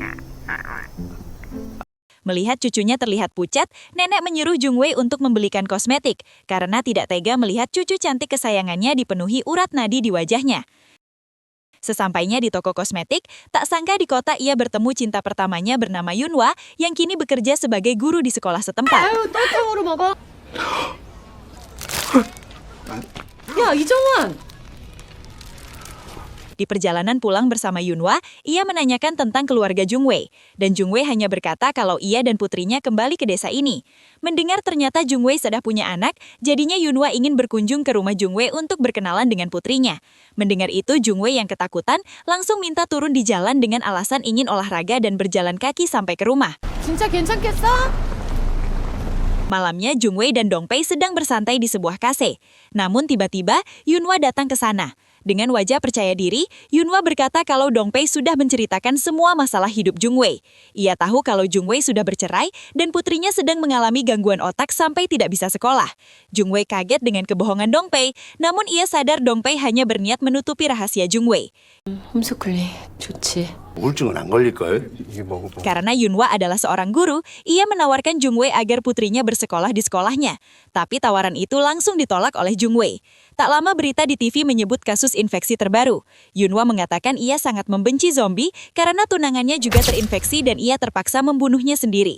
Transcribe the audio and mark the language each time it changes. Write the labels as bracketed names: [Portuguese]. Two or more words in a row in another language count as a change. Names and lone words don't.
[Indonesian] Melihat cucunya terlihat pucat, nenek menyuruh Jungwei untuk membelikan kosmetik karena tidak tega melihat cucu cantik kesayangannya dipenuhi urat nadi di wajahnya. Sesampainya di toko kosmetik, tak sangka di kota ia bertemu cinta pertamanya bernama Yunhwa yang kini bekerja sebagai guru di sekolah setempat. [Korean] 똥탕으로 먹어. 야, 이정원! [Indonesian] Di perjalanan pulang bersama Yunhwa, ia menanyakan tentang keluarga Jungwei. Dan Jungwei hanya berkata kalau ia dan putrinya kembali ke desa ini. Mendengar ternyata Jungwei sudah punya anak, jadinya Yunhwa ingin berkunjung ke rumah Jungwei untuk berkenalan dengan putrinya. Mendengar itu, Jungwei yang ketakutan langsung minta turun di jalan dengan alasan ingin olahraga dan berjalan kaki sampai ke rumah. [Korean] 진짜 괜찮겠어? [Indonesian] Malamnya, Jungwei dan Dongpei sedang bersantai di sebuah kafe. Namun tiba-tiba, Yunhwa datang ke sana. Dengan wajah percaya diri, Yunhwa berkata kalau Dongpei sudah menceritakan semua masalah hidup Jungwei. Ia tahu kalau Jungwei sudah bercerai dan putrinya sedang mengalami gangguan otak sampai tidak bisa sekolah. Jungwei kaget dengan kebohongan Dongpei, namun ia sadar Dongpei hanya berniat menutupi rahasia Jungwei. [Korean] 홈스쿨링 좋지. 우울증은 안 걸릴걸? [Indonesian] Karena Yunhwa adalah seorang guru, ia menawarkan Jungwei agar putrinya bersekolah di sekolahnya. Tapi tawaran itu langsung ditolak oleh Jungwei. Tak lama berita di TV menyebut kasus infeksi terbaru. Yunhwa mengatakan ia sangat membenci zombie karena tunangannya juga terinfeksi dan ia terpaksa membunuhnya sendiri.